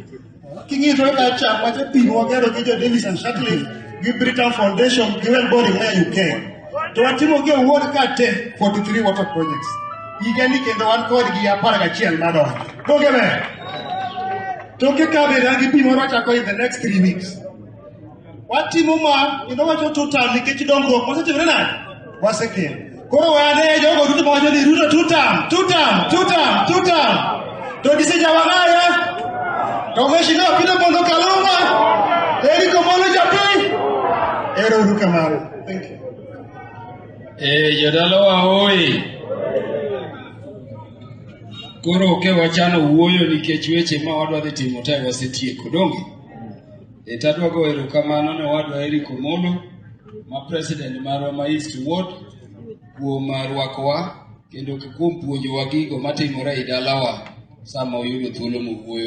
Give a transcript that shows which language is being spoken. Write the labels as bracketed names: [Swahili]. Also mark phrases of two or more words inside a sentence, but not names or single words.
[Luo (Kenya and Tanzania)] King'iyo to kacha mache piny wagero gi Davis and Shatcliffe gi Britain Foundation gi Wellbody ma UK. To watimo gi awuon ka te 43 [English] water projects. [Luo (Kenya and Tanzania)] Higani kendo wan kod gi 11 madongo. Donge be? Toke ka be rangi pi moro chako [English] in the next 3 weeks. [Luo (Kenya and Tanzania)] Watimo ma wacho total nikech dongruok mosetimore nade? Wasekelo. Koro wane jogo duto mawacho ni Ruto [English] two term. [Luo (Kenya and Tanzania)] To dise Nyawang'aya to Mheshimiwa Peter Kaluma eri komolo japi. Ero uru kamano. [English] Thank you. [Luo (Kenya and Tanzania)] Jodalawa oi. Koro oke wachano wuoyo nikech weche ma wadwa dhi timo tayo wasetieko donge. Tadwa go erokamano ne wadwa Eric Omolo ma president marwa ma East Ward kuom rwakowa kendo kuom puonjowa gigo matimore e dalawa sama oyudo thuolo mowuoyo.